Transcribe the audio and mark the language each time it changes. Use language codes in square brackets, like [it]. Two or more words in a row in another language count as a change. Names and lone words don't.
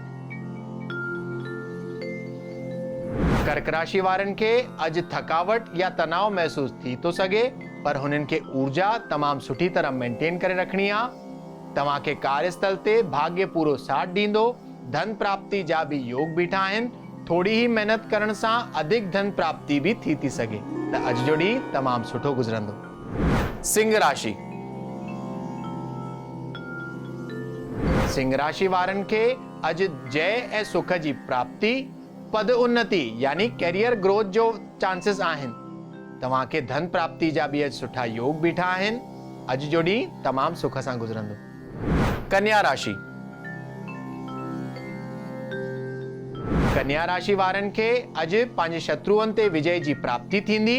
[sd] कर्क राशि वारनि खे अॼु थकावट या तनाव महसूस थी थो सघे, पर हुननि खे ऊर्जा तमामु सुठी तरह मेंटेन करे रखणी आहे। तव्हांखे कार्यस्थल ते भाग्य पूरो साथ ॾींदो। धन प्राप्ति जा बि योग बीठा आहिनि। थोड़ी ही मेहनत करण सां अधिक धन प्राप्ति भी थी सके त अॼु जो ॾींहुं तमामु सुठो गुज़रंदो। सिंह राशि। सिंह राशि वारनि खे अॼु जय ऐं सुख जी प्राप्ति, पद उन्नति यानी [en] career growth [sd] जो चांसेस आहिनि। तव्हांखे धन प्राप्ति जा बि अॼु सुठा योग बीठा आहिनि। अॼु जो ॾींहुं तमामु सुख सां गुज़रंदो। कन्या राशि। कन्या राशि वारनि खे अॼु पंहिंजे शत्रुअनि ते विजय जी प्राप्ति थींदी।